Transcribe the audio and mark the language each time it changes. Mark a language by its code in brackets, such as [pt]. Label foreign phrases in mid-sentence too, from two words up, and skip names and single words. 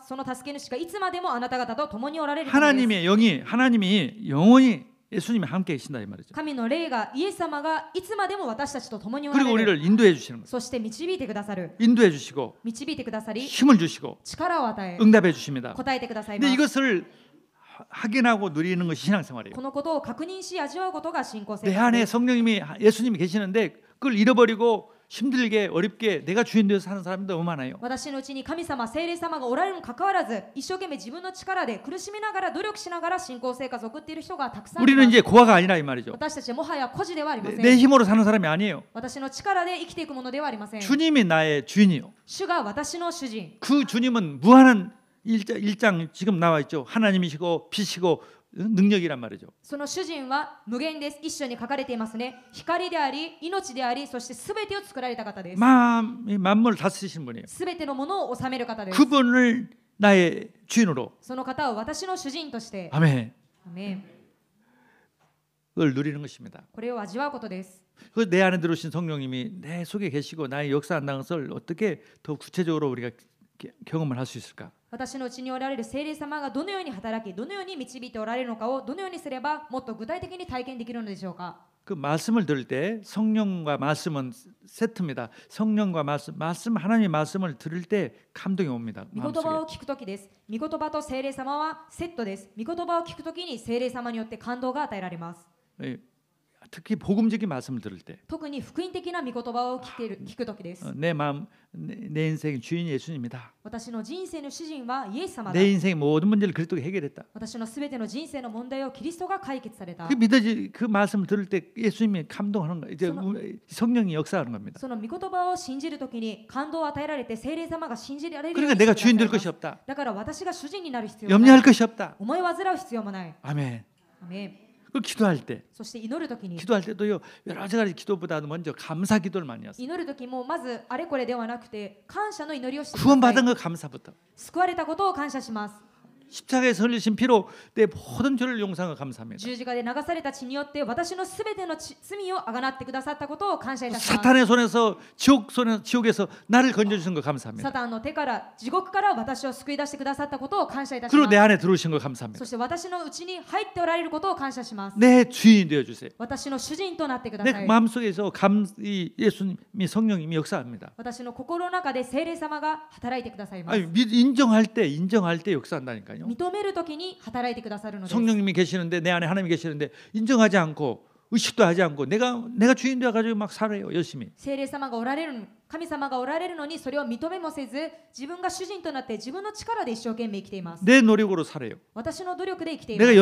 [ja] その助け主がいつまでもあなた方と共におられるためです。 [ko] 하나님이 영원히 예수님이 함께 계신다 이 말이죠. [ja] 神の霊がイエス様がいつまでも私たちと共におら [ko] 그리고 [ja] れる。 [ko] 우리를 인도해 주시는 거예요. [ja] そして導いてくださる。 [ko] 인도해 주시고 [ja] 導いてくださり、 [ko] 힘을 주시고 [ja] 力を与え、 [ko] 응답해 주십니다. [ja] 答えてくださいま [ko] 근데 [ja] す。 [ko] 이것을 확인하고 누리는 것이 신앙생활이에요. [ja] このことを確認し味わうことが信仰生 [ko] 내 [ja] 活 [ko] 안에 [ja] です。 [ko] 성령님이 예수님이 계시는데 그걸 잃어버리고 힘들게 어렵게 내가 주인 되어서 사는 사람이 너무 많아요. [ja] 私のうちに神様、聖霊様がおられるにかかわらず、一生懸命自分の力で苦しみながら努力しながら信仰生活を送っている人がたくさんいま [ko] 우리는 [ja] す。 [ko] 이제 고아가 아니라 이 말이죠. [ja] 私たちはもはや孤児ではありませ [ko] 내 [ja] ん。 [ko] 힘으로 사는 사람이 아니에요. [ja] 私の力で生きていくものではありません。 [ko] 주님이 나의 주인이요. [ja] 主が私の主人。 [ko] 그 주님은 무한한 일장 지금 나와 있죠. 하나님이시고 빛이고 능력이란 말이죠. [ja] その主人は無限です。一緒に書かれていますね。光であり、命であり、そしてすべてを作られた方です。 [ko] 만물을 다스리신 분이에요. [ja] すべてのものを治める方です。 [ko] 그분을 나의 주인으로. [ja] その方を私の主人として、 [ko] 아멘. [ja] アメン、 [ko] 그걸 누리는 것입니다. [ja] これを味わうことです。 [ko] 그 내 안에 들어오신 성령님이 내 속에 계시고 나의 역사한다는 것을 어떻게 더 구체적으로 우리가 경험을 할 수 있을까? [ja] 私のうちにおられる聖霊様がどのように働き、どのように導いておられるのかをどのようにすればもっと具体的に体験できるのでしょうか。 [ko] 그 말씀을 들을 때 성령과 말씀은 세트입니다. 성령과 말씀 하나님의 말씀을 들을 때 감동이 옵니다. [ja] 御言葉を聞くときです。御言葉と聖霊様はセットです。御言葉を聞くときに聖霊様によって感動が与えられます。 [ko] 특히 복음적인 말씀을 들을 때 [ja] 特に福音的な御言葉を聞く時です。 [ko] 내 마음, 내 인생의 주인이 예수님이다. [ja] 私の人生の主人はイエス様だ。 [ko] 내 인생의 모든 문제를 그리스도가 해결했다. [ja] 私のすべての人生の問題をキリストが解決された。 [ko] 그 말씀을 들을 때 예수님이 감동하는 거, 이제 성령이 역사하는 겁니다. [ja] その御言葉を信じるときに感動を与えられて聖霊様が信じられるよう [ko] 그러니까 [ja] に [ko] 내가 [ja] してくだ [ko] 주인 [ja] さい [ko] 될 [ja] ます [ko] 것이 없다. [ja] だから私が主人になる必要はない。 [ko] 염려할 것이 없다. [ja] 思い煩う必要もない。 [ko] 아멘. [ja] アメン。 [ko] 그 기도할 때, [ja] そして祈るときに、 [ko] 기도할 때도요 여러 가지 기도보다도 먼저 감사 기도를 많이 했어요. [ja] 祈るときもまずあれこれではなくて感謝の祈りをしてくださ [ko] 구원받은 [ja] い。 [ko] 거 감사부터. [ja] 救われたことを感謝します。 [ko] 십자가에서 흘리신 피로 내 모든 죄를 용서하는 거 감사합니다. [ja] 十字架で流された血によって私のすべての罪をあがなってくださったことを感謝いたします。 [ko] 사탄의 손에서 지옥에서 나를 건져주신 거 감사합니다. [ja] サタンの手から地獄から私を救い出してくださったことを感謝いたし [ko] 그리고 [ja] ま [ko] 내 [ja] す。 [ko] 안에 들어오신 거 감사합니다. [ja] そして私のうちに入っておられることを感謝します。 [ko] 내 주인이 되어주세요. [ja] 私の主人となってくだ [ko] 내 [ja] さい。 [ko] 마음속에서 이 예수님이 성령님이 역사합니다. [ja] 私の心の中で聖霊様が働いてくださいます。 [ko] 아니, 인정할 때 역사한다니까요. [ja] 認めるときに働いてくださるのです。 [ko] 성령님이 계시는데 내 안에 하나님이 계시는데 인정하지 않고 의식도 하지 않고 내가 주인 되어 가지고 막 살아요 열심히. [ja] 聖霊様がおられる、神様がおられるのにそれを認めもせず、自分が主人となって自分の力で一生懸命生きています。 [ko] 내 노력으로 살아요. [ja] 私の努力で生きていま [ko] 내가